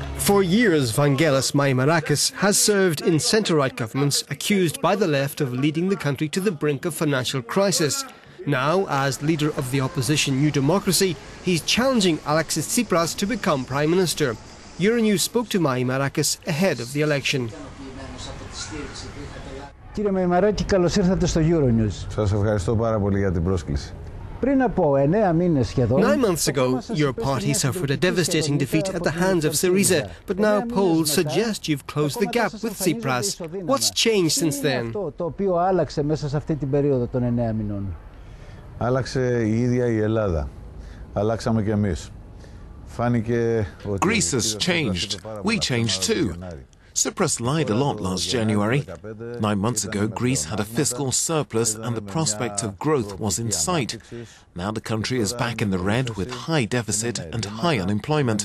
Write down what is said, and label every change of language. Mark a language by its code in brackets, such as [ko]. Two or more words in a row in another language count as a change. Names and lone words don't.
[en] For years, Vangelis Meimarakis has served in centre-right governments accused by the left of leading the country to the brink of financial crisis. Now, as leader of the opposition New Democracy, he's challenging Alexis Tsipras to become Prime Minister. Euronews spoke to Meimarakis ahead of the election. [el] Κύριε Μεϊμαράκη, καλώς ήρθατε στο Euronews. Σας ευχαριστώ πάρα πολύ για την πρόσκληση. [en] 9 months ago, your party suffered a devastating defeat at the hands of Syriza, but now polls suggest you've closed the gap with Tsipras. What's changed since then? [el] Άλλαξε η ίδια η Ελλάδα. Αλλάξαμε κι εμείς. [en] Greece has changed. We changed too. Tsipras lied a lot last January. 9 months ago, Greece had a fiscal surplus and the prospect of growth was in sight. Now the country is back in the red with high deficit and high unemployment.